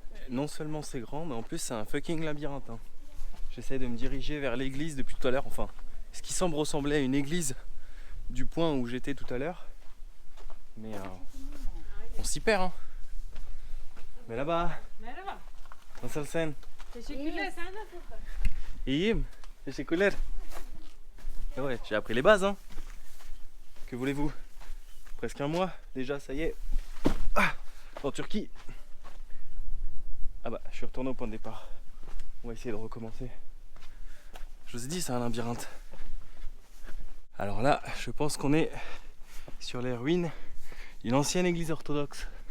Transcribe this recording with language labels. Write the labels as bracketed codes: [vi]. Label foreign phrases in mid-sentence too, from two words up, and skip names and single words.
[fr] non seulement c'est grand, mais en plus c'est un fucking labyrinthe. Hein. J'essaie de me diriger vers l'église depuis tout à l'heure. Enfin, ce qui semble ressembler à une église du point où j'étais tout à l'heure. Mais on s'y perd. Hein. Mais là-bas, [tr] Merhaba. nasılsın? Teşekkürler. Sen nasılsın? İyiyim. Teşekkürler. [fr] Et ouais, j'ai appris les bases. Hein. Que voulez-vous? Presque un mois déjà, ça y est. Ah, en Turquie. Ah bah, je suis retourné au point de départ. On va essayer de recommencer. Je vous ai dit, c'est un labyrinthe. Alors là, je pense qu'on est sur les ruines d'une ancienne église orthodoxe.